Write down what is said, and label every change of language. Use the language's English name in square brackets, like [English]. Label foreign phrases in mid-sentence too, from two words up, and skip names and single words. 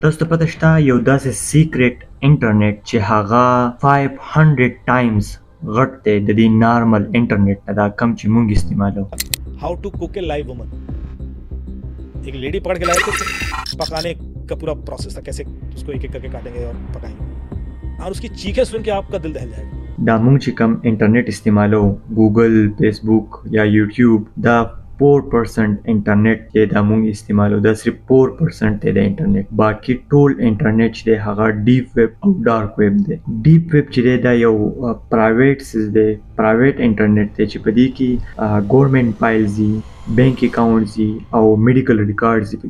[Pashto] تاسو ته پته شته یو داسې [English] secret internet [Pashto] چې هغه 500 ټایمز غټ دی د دې [English] normal internet [Pashto] نه، دا کم چې مونږ استعمالو. [English] How to cook a live woman. [Urdu] ایک لیڈی پکڑ کے لائے تھے، پکانے کا پورا پروسیس تھا، کیسے اس کو ایک ایک کر کے کاٹیں گے اور پکائیں گے، اور اس کی چیخیں سن کے آپ کا دل دہل جائے گا. [Pashto] دا مونږ چې کم انټرنیټ استعمالو، ګوګل، فیسبوک یا یوټیوب، دا 4% انټرنیټ دی دا مونږ استعمالو. دا صرف 4% دی د انټرنیټ. باقي ټول انټرنیټ چې دی هغه [English] deep web [Pashto] او [English] dark web [Pashto] دی. [English] deep web [Pashto] چې دی دا یو پرایویټ سیز دی، [English] private internet [Pashto] دی چې په دې کې [English] government files [Pashto] دي، [English] bank accounts [Pashto] دي او [English] medical records [Pashto] دي.